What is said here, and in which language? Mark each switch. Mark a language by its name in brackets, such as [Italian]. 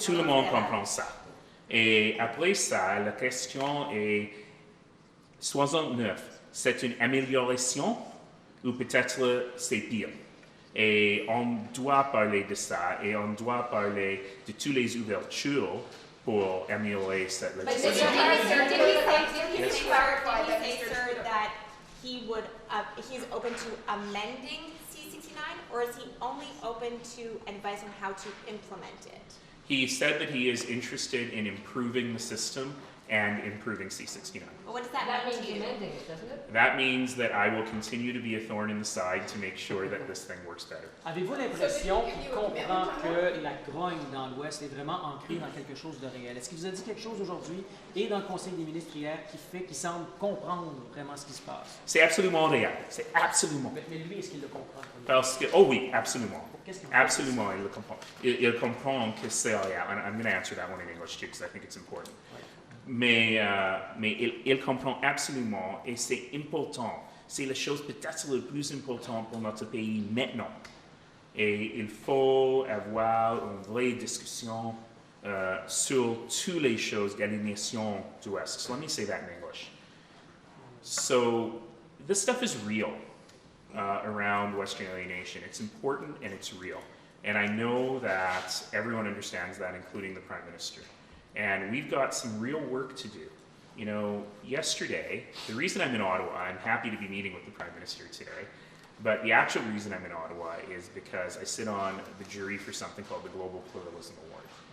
[French] Tout le monde comprend ça. Et après ça, la question est 69, c'est une amélioration ou peut-être c'est pire. Et on doit parler de ça et on doit parler de toutes les ouvertures pour améliorer cette législation. [English] Did he say, sir, that he's open to amending C69, or is he only open to advice on how to implement it? He said that he is interested in improving the system and improving C69. Well, what does that That mean means to you? amending it, doesn't it? That means that I will continue to be a thorn in the side to make sure that this thing works better. [French] Avez-vous l'impression qu'il comprend que la grogne dans l'Ouest est vraiment ancrée dans quelque chose de réel? Est-ce qu'il vous a dit quelque chose aujourd'hui et dans le Conseil des ministres hier qui semble comprendre vraiment ce qui se passe? C'est absolument réel. C'est absolument. Mais lui, est-ce qu'il le comprend? Parce que, oh oui, absolument. Qu'est-ce qu'il Absolument, il le comprend. Il comprend que c'est réel. [English] And I'm going to answer that one in English too, because I think it's important. [French] Mais il comprend absolument, et c'est important. C'est la chose peut-être la plus importante pour notre pays maintenant. Et il faut avoir une vraie discussion sur toutes les choses de la nation du Ouest. [English] So let me say that in English. So this stuff is real around Western alienation. It's important and it's real. And I know that everyone understands that, including the Prime Minister. And we've got some real work to do. You know, yesterday, the reason I'm in Ottawa, I'm happy to be meeting with the Prime Minister today, but the actual reason I'm in Ottawa is because I sit on the jury for something called the Global Pluralism Award.